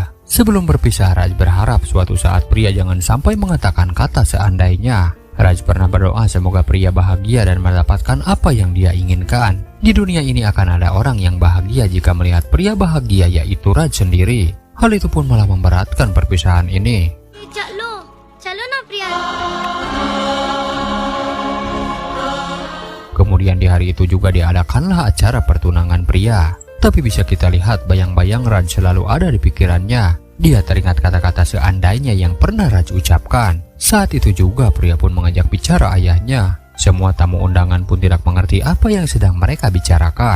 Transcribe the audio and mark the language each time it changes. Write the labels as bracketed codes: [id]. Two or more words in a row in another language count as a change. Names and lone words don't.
[id] Sebelum berpisah, Raj berharap suatu saat pria jangan sampai mengatakan kata seandainya. Raj pernah berdoa semoga pria bahagia dan mendapatkan apa yang dia inginkan. Di dunia ini akan ada orang yang bahagia jika melihat pria bahagia, yaitu Raj sendiri. Hal itu pun malah memberatkan perpisahan ini. [hi] चलो ना प्रिया. [id] Kemudian di hari itu juga diadakanlah acara pertunangan pria. Tapi bisa kita lihat bayang-bayang Raj selalu ada di pikirannya. Dia teringat kata-kata seandainya yang pernah Raj ucapkan. Saat itu juga pria pun mengajak bicara ayahnya. Semua tamu undangan pun tidak mengerti apa yang sedang mereka bicarakan.